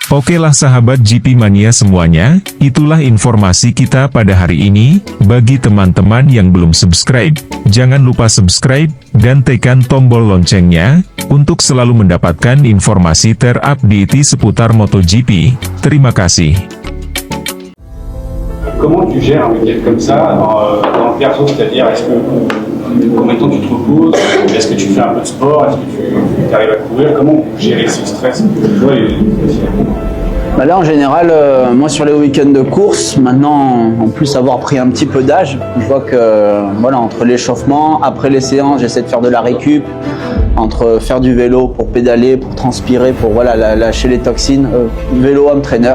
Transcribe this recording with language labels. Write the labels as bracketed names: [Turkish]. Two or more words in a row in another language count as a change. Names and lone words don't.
[Indonesian] Oke lah sahabat GP Mania semuanya, itulah informasi kita pada hari ini. Bagi teman-teman yang belum subscribe, jangan lupa subscribe, dan tekan tombol loncengnya, untuk selalu mendapatkan informasi terupdate seputar MotoGP. Terima kasih. [French] Comment tu gères un week-end comme ça dans le perso, c'est-à-dire combien de temps tu te reposes, est-ce que tu fais un peu de sport, est-ce que tu arrives à courir, comment gérer ce stress toi Bah là en général, moi sur les week-ends de course, maintenant en plus avoir pris un petit peu d'âge, je vois que voilà, entre l'échauffement, après les séances, j'essaie de faire de la récup, entre faire du vélo pour pédaler, pour transpirer, pour voilà, lâcher les toxines, vélo [English] home trainer.